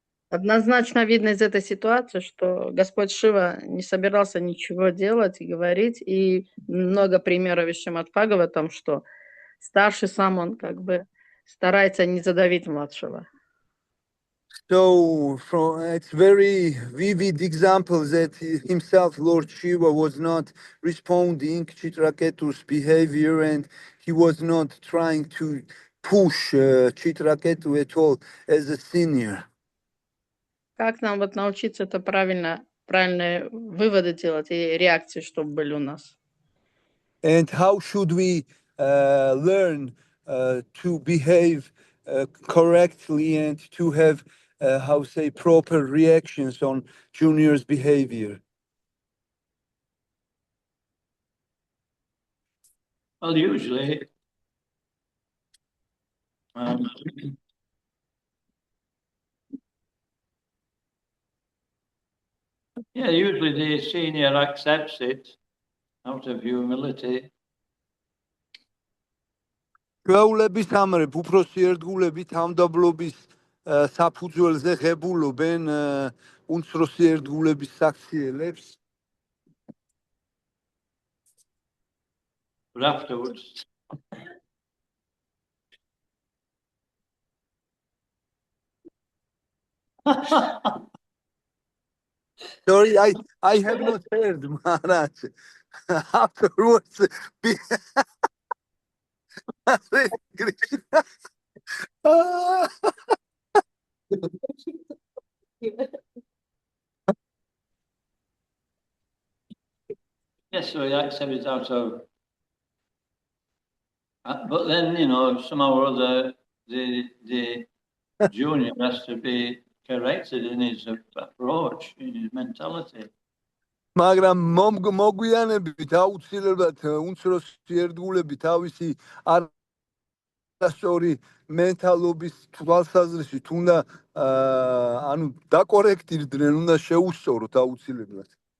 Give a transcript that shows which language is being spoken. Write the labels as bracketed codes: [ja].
[ru] Однозначно видно из этой ситуации, что Господь Шива не собирался ничего делать и говорить, и много примеров из Шримад Бхагаватам, что старший сам, он как бы старается не задавить младшего. [en] So it's very vivid example that himself, Lord Shiva, was not responding to Chitraketu's behavior, and he was not trying to push Chitraketu at all as a senior. [ru] Как нам вот научиться это правильные выводы делать и реакции, чтобы были у нас? [en] And how should we learn to behave correctly and to have proper reactions on juniors' behavior? Well, usually, usually the senior accepts it out of humility, [ka] ჩვეულების ამრებ უფროსი ერთგულები თავმდაბლობის საფუძველზე ღებულობენ უმცროსი ერთგულების საქციელებს. [en] but afterwards, Sorry, I have not heard, Maharaj. Afterwards, Hare Krishna. yes, so he accepted it out of. But then, you know, somehow or other, the junior has to be corrected in his approach, in his mentality. [ka] მაგრამ მოგვიანებით აუცილებლად უმცროსი ერთგულები თავისი არასწორი მენტალობის თვალსაზრისით უნდა ანუ დაკორექტირდნენ, უნდა შეუსწოროთ აუცილებლად.